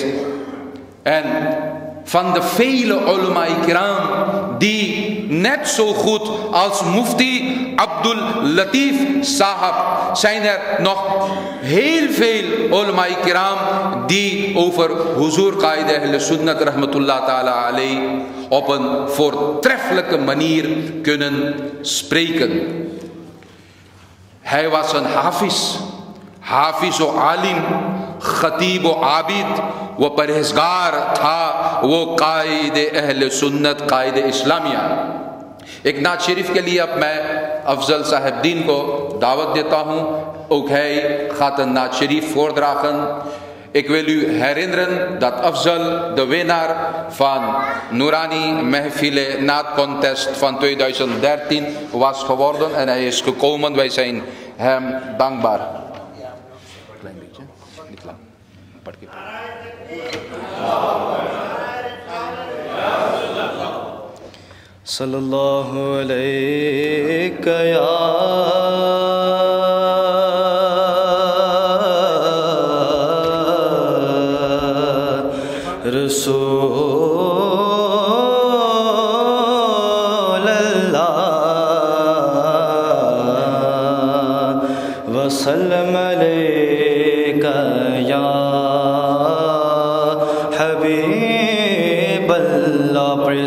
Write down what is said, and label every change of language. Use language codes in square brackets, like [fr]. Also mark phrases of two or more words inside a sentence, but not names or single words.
[nl] En van de vele ulama-i-kiram die net zo goed als Mufti Abdul Latif Sahab zijn er nog heel veel ulama-i-kiram die over Huzur Qaide Ahle Sunnat [ar] رحمة الله تعالى عليه [nl] op een voortreffelijke manier kunnen spreken. Hij was een [ur] hafiz و عالم, خطیب و عابد و پرہیزگار تھا. وہ قائد اہل سنت, قائد اسلامیہ. ایک نعت شریف کے لیے اب میں افضل صاحب دین کو دعوت دیتا ہوں. [nl] Ook hij gaat een [ur] نعت شریف [nl] voordragen. Ik wil u herinneren dat Afzal de winnaar van Noorani Mehfile Naat Contest van 2013 was geworden en hij is gekomen. Wij zijn hem dankbaar. Klein beetje, niet lang. Een paar keer. [ar] صلى الله عليك يا رسول الله وسلام عليك يا حبيب الله.